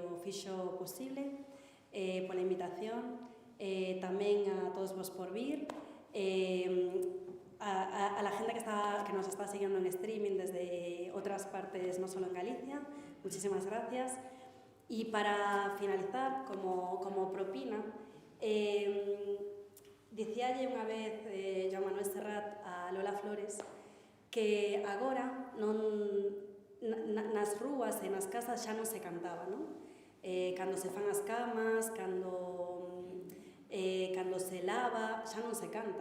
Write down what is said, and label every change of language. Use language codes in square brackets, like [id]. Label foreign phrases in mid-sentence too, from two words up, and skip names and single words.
[gl] fixo posible, pola invitación, tamén a todos vos por vir, [es] a la gente que nos está siguiendo en streaming desde otras partes, no solo en Galicia, muchísimas gracias. Y para finalizar, como propina, [gl] dicíalle unha vez Joan Manuel Serrat a Lola Flores que agora nas rúas e nas casas xa non se cantaba, non? Cando se fan as camas, cando se lava, xa non se canta.